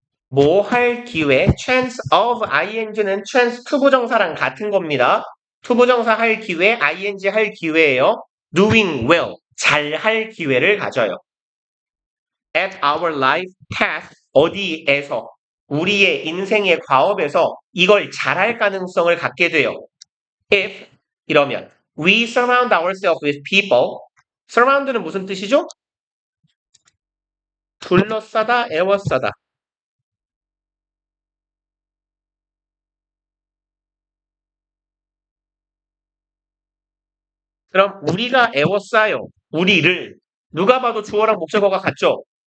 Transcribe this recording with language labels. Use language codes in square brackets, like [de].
[ko] 뭐 할 기회, [en] chance of ing [ko] 는 chance 투부정사랑 같은 겁니다. 투부정사 할 기회, ing 할 기회예요. [en] doing well, [ko] 잘 할 기회를 가져요. [en] at our life path, [ko] 어디에서, 우리의 인생의 과업에서 이걸 잘할 가능성을 갖게 돼요. [en] if, [ko] 이러면 [en] we surround ourselves with people. [ko] surround는 무슨 뜻이죠? 둘러싸다, 애워싸다. 그럼 우리가 애워싸요. 우리를. 누가 봐도 주어랑 목적어가 같죠?